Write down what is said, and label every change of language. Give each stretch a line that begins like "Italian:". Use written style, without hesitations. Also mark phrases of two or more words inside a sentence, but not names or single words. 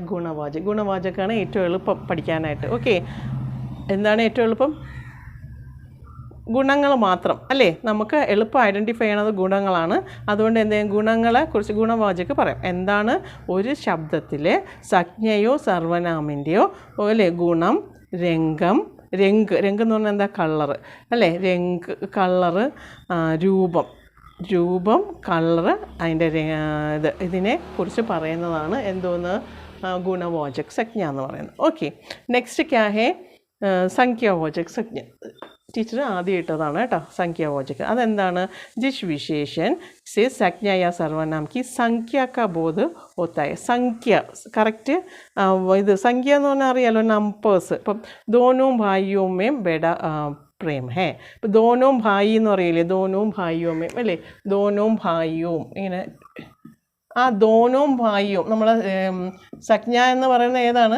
Hindi: गुणवाचक.
Malayalam: ഗുണവാചകാണ് ഏറ്റവും എളുപ്പം പഠിക്കാനായിട്ട്. ഓക്കെ, എന്താണ് ഏറ്റവും എളുപ്പം? ഗുണങ്ങൾ മാത്രം അല്ലേ? നമുക്ക് എളുപ്പം ഐഡൻറ്റിഫൈ ചെയ്യണത് ഗുണങ്ങളാണ്. അതുകൊണ്ട് എന്തെങ്കിലും ഗുണങ്ങളെ കുറിച്ച് ഗുണവാചക് പറയാം. എന്താണ്? ഒരു ശബ്ദത്തിലെ സംജ്ഞയോ സർവനാമിൻ്റെയോ അല്ലേ ഗുണം, രംഗം എന്ന് പറഞ്ഞാൽ എന്താ? കളറ് അല്ലേ? കളറ്, രൂപം, കളറ്, അതിൻ്റെ ഇതിനെ കുറിച്ച് പറയുന്നതാണ് എന്തോന്ന്? ഗുണവാചക് സംജ്ഞ എന്ന് പറയുന്നത്. ഓക്കെ, നെക്സ്റ്റ്
Hindi: क्या है?
Malayalam: സംഖ്യാവാചക് സംജ്ഞ. ടീച്ചർ ആദ്യം ഇട്ടതാണ് കേട്ടോ, സംഖ്യാവാചക്.
Hindi: അതെന്താണ്? जिस विशेषण से संज्ञा या सर्वनाम की संख्या का बोध होता है.
Malayalam: संख्യ കറക്റ്റ്. ഇത് സംഖ്യ എന്ന് പറഞ്ഞാൽ അറിയാലോ, നമ്പേഴ്സ്.
Hindi: ഇപ്പം दोनों भाइयों में बड़ा प्रेम है.
Malayalam: ഇപ്പം
Hindi: दोनों भाई
Malayalam: എന്ന് പറയില്ലേ?
Hindi: दोनों भाइयों में
Malayalam: അല്ലേ?
Hindi: दोनों भाइयों ഇങ്ങനെ दोनों भाइयों.
Malayalam: നമ്മൾ സംജ്ഞ എന്ന് പറയുന്നത് ഏതാണ്?